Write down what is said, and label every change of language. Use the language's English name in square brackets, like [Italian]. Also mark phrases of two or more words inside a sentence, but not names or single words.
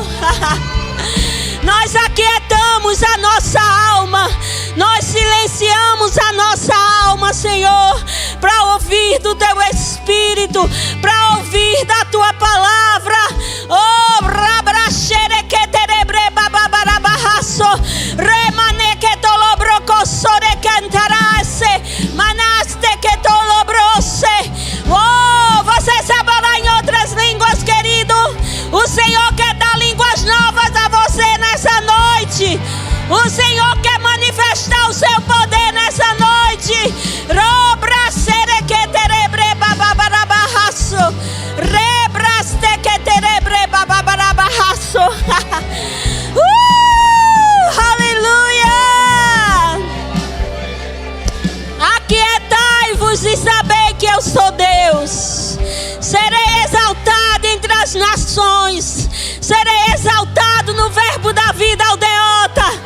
[Portuguese] Nós aquietamos a nossa alma. Nós silenciamos a nossa alma, Senhor, para ouvir do Teu Espírito, para ouvir da Tua palavra. Oh, rabraxere que terebre bababarabahasso, remane que tolobrocosore cantarase, manaste que tolobrose. Oh, você sabe orar em outras línguas, querido? O Senhor quer dar línguas novas a você nessa noite. O Senhor quer manifestar o seu poder nessa noite. Robra que terebre bababarabahasso, rebraste que terebre bababarabahasso. Aleluia! Aquietai-vos e sabei que eu sou Deus. Serei exaltado entre as nações. Serei exaltado no verbo da vida aldeota.